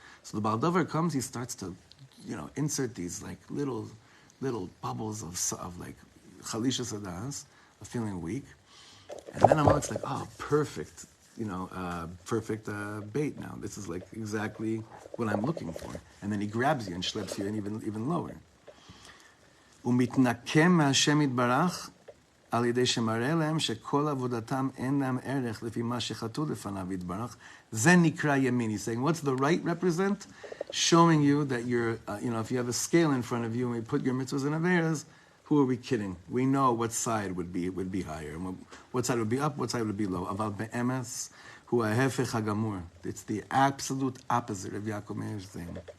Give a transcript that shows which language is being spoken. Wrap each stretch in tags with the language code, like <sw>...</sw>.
<en>So the Baal Dover comes, he starts to, insert these like little bubbles of like chalisha sadas, of feeling weak. And then Amalek's like, oh, perfect, perfect bait now. This is like exactly what I'm looking for. And then he grabs you and schleps you in even lower.</en> <he>Umitnakem Hashem Yitbarach על ידי שמראה להם שכל עבודתם אין להם ערך לפי מה שחטאו לפניו יתברך. זה נקרא ימין.</he> <en>He's saying, what's the right represent? Showing you that you're, if you have a scale in front of you and we put your mitzvahs and averas, who are we kidding? We know what side would be higher, and what side would be up, what side would be low.</en> <he>אבל באמס הוא ההפך הגמור.</he> <en>It's the absolute opposite of Yaakov Meir's thing.</en>